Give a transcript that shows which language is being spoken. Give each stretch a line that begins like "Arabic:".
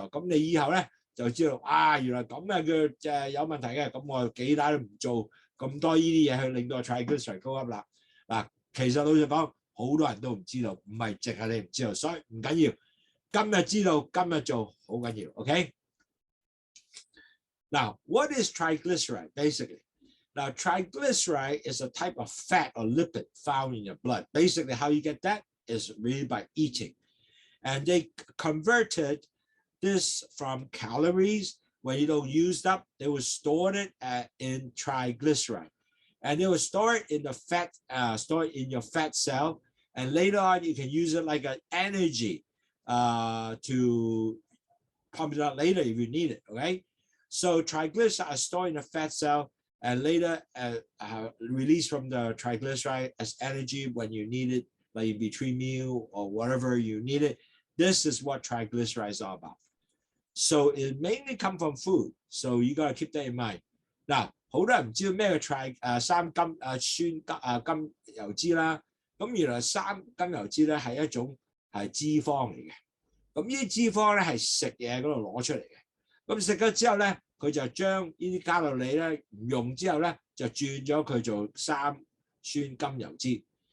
Cantonese: 咁你以後咧就知道啊，原來咁嘅叫有問題嘅。咁我幾大都唔做咁多呢啲嘢去令到
English: triglyceride go up
Cantonese: 啦。嗱，其實老實講，好多人都唔知道，唔係淨係你唔知道，所以唔緊要。今日知道，今日做好緊要。 OK。
English: Now, what is triglyceride basically? Now, triglyceride is a type of fat or lipid found in your blood. Basically, how you get that is really by eating. And they converted this from calories. When you don't use it up, they will store it in triglyceride. And they will store it in the fat, store it in your fat cell. And later on, you can use it like an energy to pump it out later if you need it, okay? So triglycerides are stored in the fat cell. and later release from the triglyceride as energy when you need it, like between meal or whatever you need it. This is what triglycerides are about. So it mainly come from food. So you gotta keep that in mind.
Cantonese: Now, 好多人唔知道咩嘅三甘酸油脂啦。咁原來三甘油脂咧係一種係脂肪嚟嘅。咁呢啲脂肪咧係食嘢嗰度攞出嚟嘅。咁食咗之後咧，佢就將呢啲卡路里咧唔用之後咧，就轉咗佢做三酸甘油脂。